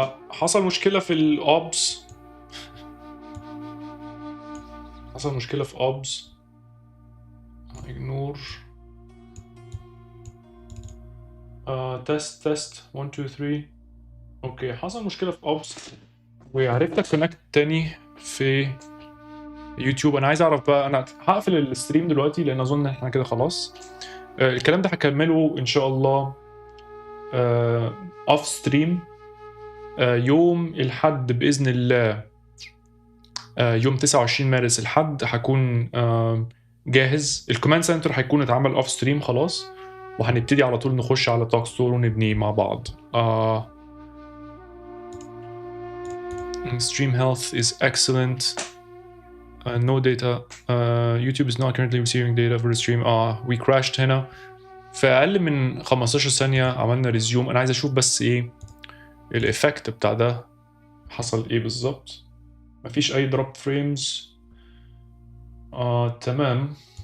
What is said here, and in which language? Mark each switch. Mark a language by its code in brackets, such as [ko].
[ar] حصل مشكلة في الأوبس، حصل مشكلة في أوبس. ignore تيست 1 2 3. اوكي حصل مشكلة في أوبس وعرفت اكونكت تاني في يوتيوب. انا عايز اعرف بقى، انا هقفل الستريم دلوقتي لان اظن احنا كده خلاص. الكلام ده هكمله ان شاء الله اوف ستريم يوم الحد باذن الله يوم 29 مارس الحد هكون جاهز. الكوماند سنتر هيكون اتعمل اوف ستريم خلاص، وهنبتدي على طول نخش على توك ستور ونبنيه مع بعض. [en] Stream health is excellent. No data. YouTube is not currently receiving data for the stream. We crashed [ar] هنا في أقل من 15 ثانية. عملنا ريزيوم. أنا عايز أشوف بس إيه الإفكت بتاع ده، حصل إيه بالظبط. مفيش أي دروب فريمز. تمام.